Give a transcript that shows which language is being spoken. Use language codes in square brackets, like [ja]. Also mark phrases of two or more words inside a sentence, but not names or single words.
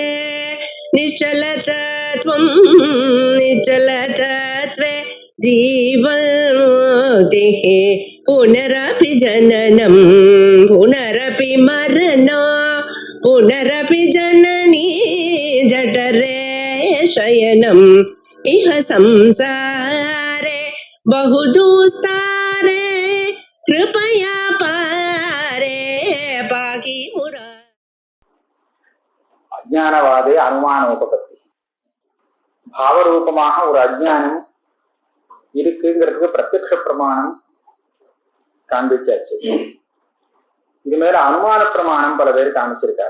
[sa] निश्चलतत्वं निश्चलतत्वे जीवन्मुक्तिः पुनरपि जननं पुनरपि मरणं पुनरपि जननी जठरे शयनम् इह संसारे बहुदुस्तारे कृपया पारे पाहि मुरा. अज्ञानवादे अनुमानोपपत्तिः. [ta] பாவரூபமாக ஒரு அஜ்ஞானம் இருக்குங்கிறதுக்கு பிரத்யக்ஷ பிரமாணம் காண்பிச்சாச்சு. இது மேல அனுமான பிரமாணம் பல பேர் காமிச்சிருக்காரு.